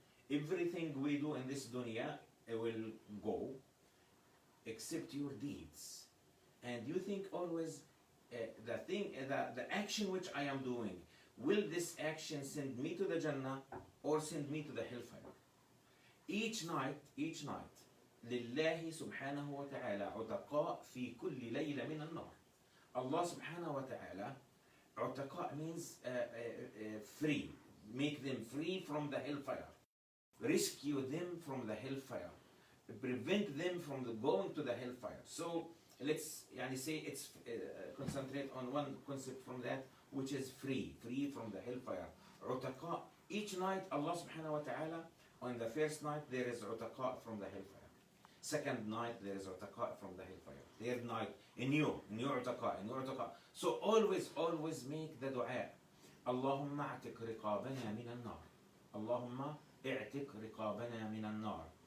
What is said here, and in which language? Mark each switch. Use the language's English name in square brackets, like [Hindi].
[English] Everything we do in this dunya will go except your deeds. And you think always the action which I am doing, will this action send me to the Jannah or send me to the hellfire? Each night [Arabic] لله سبحانه وتعالى عتقاء في كل ليلة من النار. [English] Allah subhanahu wa ta'ala, عتقاء means free, make them free from the hellfire, rescue them from the hellfire, prevent them from going to the hellfire. So let's say it's concentrate on one concept from that, which is free from the hellfire. عتقاء. Each night Allah subhanahu wa ta'ala, on the first night there is عتقاء from the hellfire. Second night there is عتقاء from the hellfire. Third night a new عتقاء. So always make the dua. [Arabic] اللهم اعتق رقابنا من النار. اللهم اعتق رقابنا من النار.